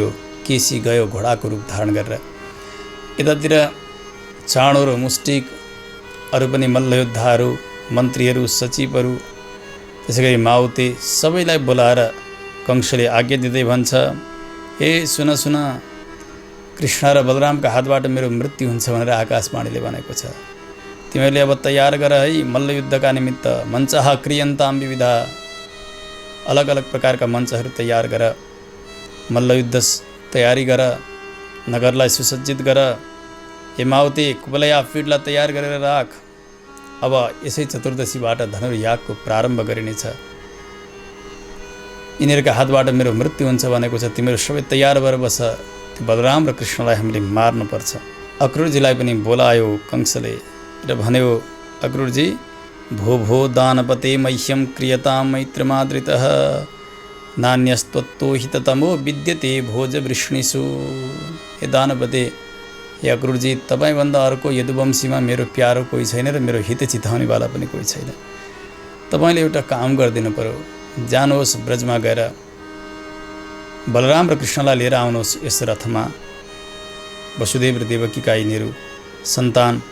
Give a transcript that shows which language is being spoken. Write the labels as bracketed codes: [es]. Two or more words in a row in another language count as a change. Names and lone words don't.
[ne] केसी गयो घोडाको रूप धारण गरेर। यतातिर चाँडो र मुष्टिक अरू पनि मल्लयोद्धाहरू, मन्त्रीहरू, सचिवहरू, त्यसै गरी माउते सबैलाई बोलाएर कंसले आज्ञा दिँदै भन्छ, ए सुन कृष्ण र बलरामका हातबाट मेरो मृत्यु हुन्छ भनेर आकाशवाणीले भनेको छ। तिमीहरूले अब तयार गर है मल्लयुद्धका निमित्त। [sa] मञ्चः क्रियन्ताम विविधा, [ne] अलग अलग प्रकारका मञ्चहरू तयार गर, मल्लयुद्ध तयारी गर, नगरलाई सुसज्जित गर। हे माउते कुबलया फिडलाई तयार गरेर राख। अब यसै चतुर्दशीबाट धनुर्यागको प्रारम्भ गरिनेछ। यिनीहरूका हातबाट मेरो मृत्यु हुन्छ भनेको छ। तिमीहरू सबै तयार भएर बस। बलराम र कृष्णलाई हामीले मार्नुपर्छ। अक्रूरजीलाई पनि बोलायो कंसले र भन्यो, [sa] अक्रूरजी भो दानपते मह्यम क्रियताम मैत्रमादृतः नान्यस्त्वत्तो हिततमो विद्यते भोज वृष्णिषु। [ne] हे दानपते, हे अक्रूरजी, तपाईँभन्दा अर्को यदुवंशीमा मेरो प्यारो कोही छैन र मेरो हित चिताउनेवाला पनि कोही छैन। तपाईँले एउटा काम गरिदिनु पर्यो। जानुहोस् ब्रजमा गएर बलराम र कृष्णलाई लिएर आउनुहोस् यस रथमा। वसुदेव र देवकीका यिनीहरू सन्तान।